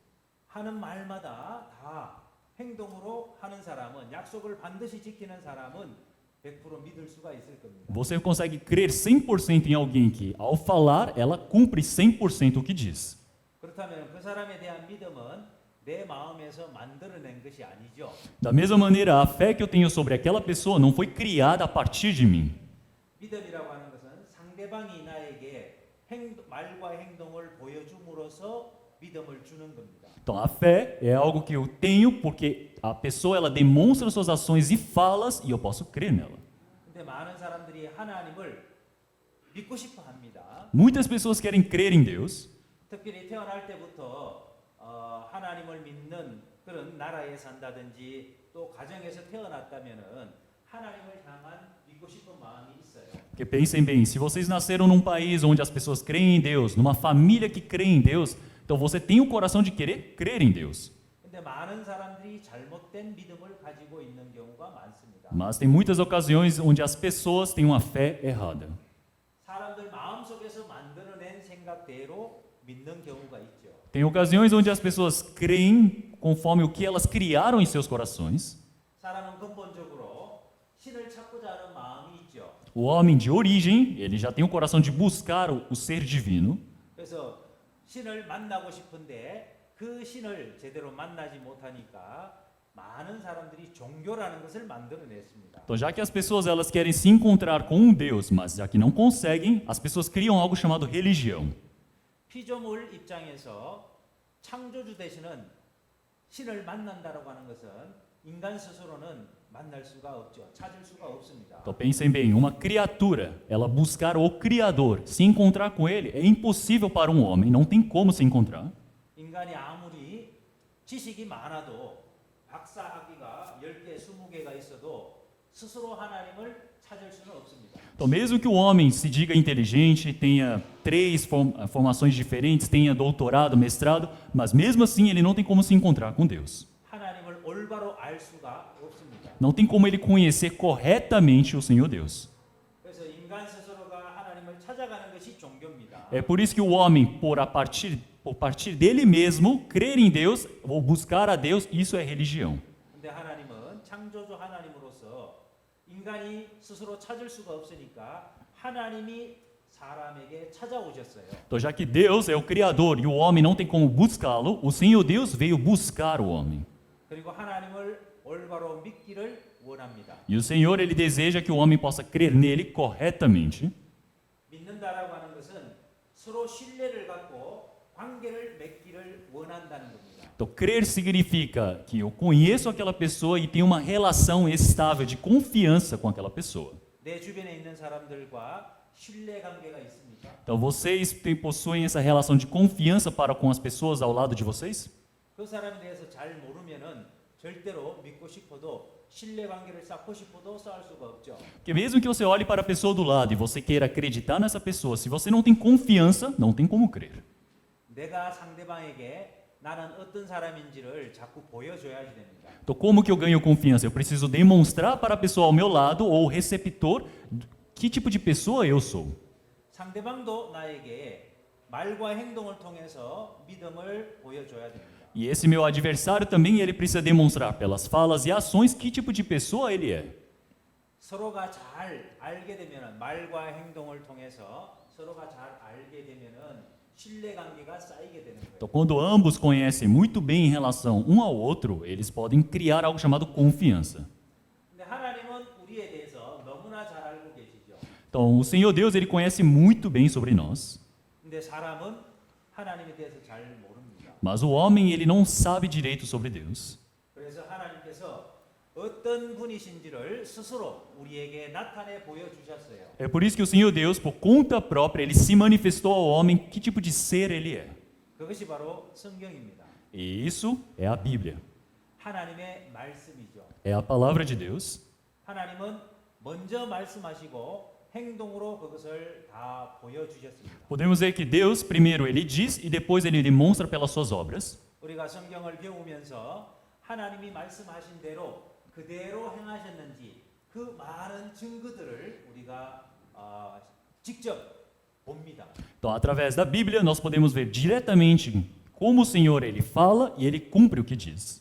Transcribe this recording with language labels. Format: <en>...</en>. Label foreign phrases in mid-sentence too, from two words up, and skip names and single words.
<ko>하는 말마다 다 행동으로 하는 사람은 약속을 반드시 지키는 사람은 100% 믿을 수가 있을 겁니다.</ko> <pt>Você consegue crer 100% em alguém que, ao falar, ela cumpre 100% o que diz.</pt> <ko>그렇다면 그 사람에 대한 믿음은 내 마음에서 만들어낸 것이 아니죠.</ko> <pt>Da mesma maneira, a fé que eu tenho sobre aquela pessoa não foi criada a partir de mim.</pt> <ko>믿음이라고 하는 것은 상대방이 나에게 말과 행동을 보여줌으로써 믿음을 주는 겁니다.</ko> <pt>Então, a fé é algo que eu tenho porque a pessoa ela demonstra suas ações e falas e eu posso crer nela.</pt> <ko>근데 많은 사람들이 하나님을 믿고 싶어 합니다.</ko> <pt>Muitas pessoas querem crer em Deus,</pt> <ko>특별히 태어날 때부터 하나님을 믿는 그런 나라에 산다든지 또 가정에서 태어났다면은 하나님을 향한 믿고 싶은 마음이 있어요.</ko> <pt>porque pensem bem, se vocês nasceram num país onde as pessoas creem em Deus, numa família que crê em Deus, então você tem o coração de querer crer em Deus.</pt> <ko>근데 많은 사람들이 잘못된 믿음을 가지고 있는 경우가 많습니다.</ko> <pt>Mas tem muitas ocasiões onde as pessoas têm uma fé errada.</pt> <ko>사람들 마음속에서 만들어낸 생각대로 믿는 경우가 있죠.</ko> <pt>Tem ocasiões onde as pessoas creem conforme o que elas criaram em seus corações.</pt> <ko>사람은 근본적으로 신을 찾고자 하는 마음이 있죠.</ko> <pt>O homem de origem, ele já tem o coração de buscar o ser divino.</pt> <ko>그래서 신을 만나고 싶은데 그 신을 제대로 만나지 못하니까 많은 사람들이 종교라는 것을 만들어냈습니다.</ko> <pt>Então, já que as pessoas elas querem se encontrar com um Deus, mas já que não conseguem, as pessoas criam algo chamado religião.</pt> <ko>피조물 입장에서 창조주 되시는 신을 만난다라고 하는 것은 인간 스스로는 만날 수가 없죠. 찾을 수가 없습니다.</ko> <pt>Então pensem bem, uma criatura, ela buscar o Criador, se encontrar com Ele, é impossível para um homem, não tem como se encontrar.</pt> <ko>인간이 아무리 지식이 많아도 박사학위가 10개, 20개가 있어도 스스로 하나님을 찾을 수는 없습니다.</ko> <pt>Então mesmo que o homem se diga inteligente, tenha 3 formações diferentes, tenha doutorado, mestrado, mas mesmo assim ele não tem como se encontrar com Deus.</pt> <ko>하나님을 올바로 알 수가 없습니다.</ko> <pt>Não tem como ele conhecer corretamente o Senhor Deus.</pt> <ko>그래서 인간 스스로가 하나님을 찾아가는 것이 종교입니다.</ko> <pt>É por isso que o homem, por partir dele mesmo, crer em Deus ou buscar a Deus, isso é religião.</pt> <ko>근데 하나님은 창조주 하나님으로서 인간이 스스로 찾을 수가 없으니까 하나님이 사람에게 찾아오셨어요.</ko> <pt>Então, já que Deus é o Criador e o homem não tem como buscá-lo, o Senhor Deus veio buscar o homem.</pt> <ko>그리고 하나님을 올바로 믿기를 원합니다.</ko> <pt>E o Senhor, ele deseja que o homem possa crer nele corretamente.</pt> <ko>믿는다라고 하는 것은 서로 신뢰를 갖고 관계를 맺기를 원한다는 겁니다.</ko> <pt>Então, crer significa que eu conheço aquela pessoa e tenho uma relação estável de confiança com aquela pessoa.</pt> <ko>내 주변에 있는 사람들과 신뢰 관계가 있습니까?</ko> <pt>Então, vocês possuem essa relação de confiança para com as pessoas ao lado de vocês?</pt> <ko>그 사람에 대해서 잘 모르면은 절대로 믿고 싶어도 신뢰 관계를 쌓고 싶어도 쌓을 수가 없죠.</ko> <pt>Porque mesmo que você olhe para a pessoa do lado e você queira acreditar nessa pessoa, se você não tem confiança, não tem como crer.</pt> <ko>내가 상대방에게 나는 어떤 사람인지를 자꾸 보여줘야지 됩니다.</ko> <pt>Então, como que eu ganho confiança? Eu preciso demonstrar para a pessoa ao meu lado ou receptor que tipo de pessoa eu sou.</pt> <ko>상대방도 나에게 말과 행동을 통해서 믿음을 보여줘야 됩니다.</ko> <pt>E esse meu adversário também ele precisa demonstrar pelas falas e ações que tipo de pessoa ele é.</pt> <ko>서로가 잘 알게 되면은 말과 행동을 통해서 서로가 잘 알게 되면은 신뢰 관계가 쌓이게 되는 거예요.</ko> <pt>Então, quando ambos conhecem muito bem em relação um ao outro, eles podem criar algo chamado confiança.</pt> <ko>근데 하나님은 우리에 대해서 너무나 잘 알고 계시죠.</ko> <pt>Então, o Senhor Deus ele conhece muito bem sobre nós,</pt> <ko>근데 사람은 하나님에 대해서 잘 모릅니다.</ko> <pt>mas o homem ele não sabe direito sobre Deus.</pt> <ko>그래서 하나님께서 어떤 분이신지를 스스로 우리에게 나타내 보여주셨어요.</ko> <pt>É por isso que o Senhor Deus, por conta própria, ele se manifestou ao homem que tipo de ser ele é.</pt> <ko>그것이 바로 성경입니다.</ko> <pt>E isso é a Bíblia.</pt> <ko>하나님의 말씀이죠.</ko> <pt>É a palavra de Deus.</pt> <ko>하나님은 먼저 말씀하시고 행동으로 그것을 다 보여주셨습니다.</ko> <pt>Podemos ver que Deus primeiro ele diz e depois ele demonstra pelas suas obras.</pt> <ko>우리가 성경을 배우면서 하나님이 말씀하신 대로 그대로 행하셨는지 그 많은 증거들을 우리가 직접 봅니다.</ko> <pt>Então, através da Bíblia, nós podemos ver diretamente como o Senhor ele fala e ele cumpre o que diz.</pt>